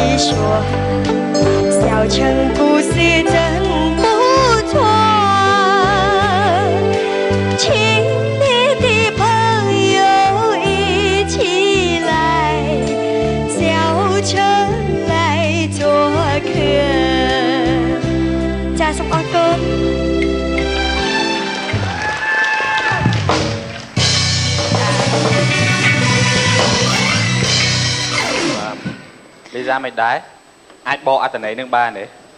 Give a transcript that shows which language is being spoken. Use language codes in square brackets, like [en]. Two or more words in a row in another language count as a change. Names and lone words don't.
[zh] 说，小城故事真不错。亲密的朋友一起来，小城来做客。 [km] ចាសូមអរគុណ លីសាមិនដែរអាចបកអត្ថន័យនឹងបានទេ